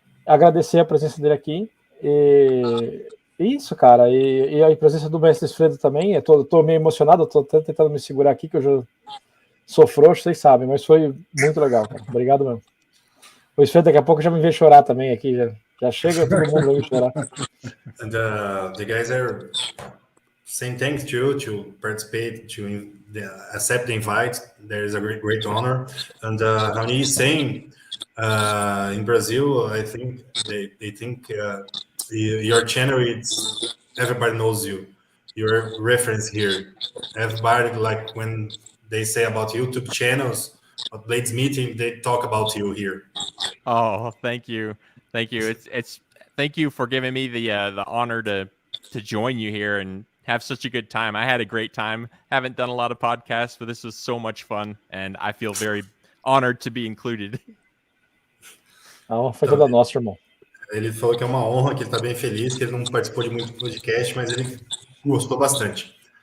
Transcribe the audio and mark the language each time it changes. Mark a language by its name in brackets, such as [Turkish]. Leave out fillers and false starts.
[Portuguese] Agradecer a presença dele aqui. E isso, cara. E a presença do mestre Fredo também. Eu tô meio emocionado, eu tô tentando me segurar aqui, que eu já sou frouxo, vocês sabem, mas foi muito legal, cara. Obrigado mesmo. O Fredo daqui a pouco já me vê chorar também aqui. Já chega, todo mundo vai me chorar. [English] And the guys are saying thanks to you to participate, to accept the invite. There is a great honor. And Raoni is saying, in Brazil, I think they think your channel, it's everybody knows you. Your reference here. Everybody, like when they say about YouTube channels, at Blades meeting, they talk about you here. Oh, thank you. It's thank you for giving me the honor to join you here and have such a good time. I had a great time. Haven't done a lot of podcasts, but this was so much fun, and I feel very honored to be included. [Portuguese] Foi toda nossa, irmão. Ele falou que é uma honra, que ele está bem feliz, que ele não participou de muito podcast, mas ele gostou bastante.